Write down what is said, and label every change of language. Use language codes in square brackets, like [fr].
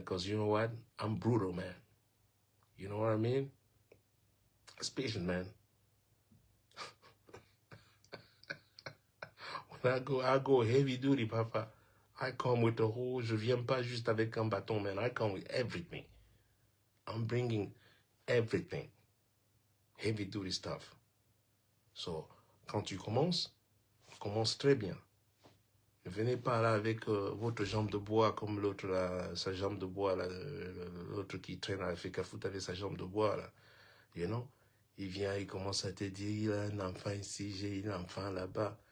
[en] Because you know what? I'm brutal, man. You know what I mean? It's patient, man. When I go heavy duty, papa. I come with a whole... [fr] Je viens pas juste avec un bâton, man. [en] I come with everything. I'm bringing everything. Heavy duty stuff. [fr] So, quand tu commences, commence très bien. Ne venez pas là avec votre jambe de bois comme l'autre là, sa jambe de bois là, l'autre qui traîne à fait foot avec sa jambe de bois là. [en] You know? [fr] Il vient, il commence à te dire, il a un enfant ici, j'ai un enfant là-bas.